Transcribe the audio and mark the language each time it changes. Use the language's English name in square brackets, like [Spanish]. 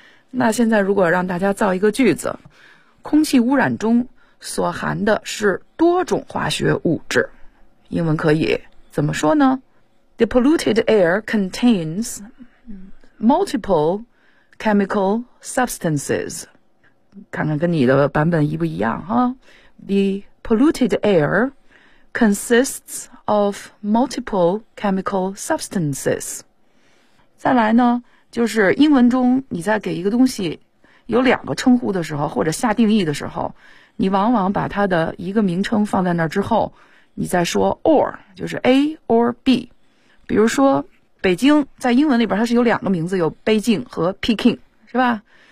[Chinese] 那现在如果让大家造一个句子，空气污染中所含的是多种化学物质，英文可以怎么说呢？ [English] The polluted air contains multiple chemical substances. [Chinese] 看看跟你的版本一不一样哈。 [English] The polluted air consists of multiple chemical substances. [Chinese] 再来呢就是英文中你在给一个东西有两个称呼的时候，或者下定义的时候，你往往把它的一个名称放在那儿之后，你再说 or， 就是 A or B。比如说北京在英文里边它是有两个名字，有北京和 Peking， 是吧？